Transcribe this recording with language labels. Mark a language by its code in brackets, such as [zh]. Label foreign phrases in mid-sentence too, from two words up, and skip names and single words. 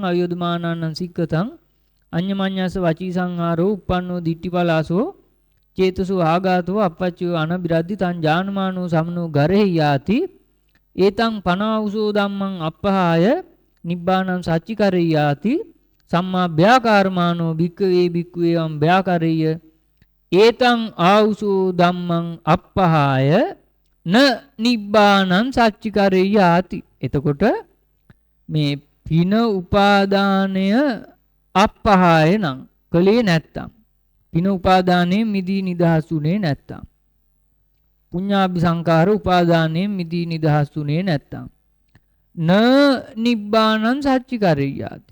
[pi] අයෝධමානානං සික්කතං අඤ්ඤමඤ්ඤස්ස වචී සංහාරෝ uppannෝ දිට්ඨිපලාසෝ චේතසෝ ආගාතෝ අපච්චයෝ අනබිරද්දි තං ඥානමානෝ සමනෝ ගරහෙයාති ඒතං පනාවුසෝ ධම්මං අප්පහාය නිබ්බානං සච්චිකරෙය්‍යාති සම්මා ව්‍යාකාරමානෝ භික්ඛවේ භික්ඛුවේ වම් ව්‍යාකරෙය්‍ය ඒතං ආවුසෝ ධම්මං අප්පහාය න නිබ්බානං සච්චිකරෙය්‍යාති. [si] එතකොට මේ පින උපාදානය අප්පහාය නම් කලේ නැත්තම්, පින උපාදානයෙන් මිදී නිදහස්ුනේ නැත්තම්, පුඤ්ඤාභි සංකාර උපාදානයෙන් මිදී නිදහස්ුනේ නැත්තම් [pi] න නිබ්බානං සච්චිකරෙය්‍යාති.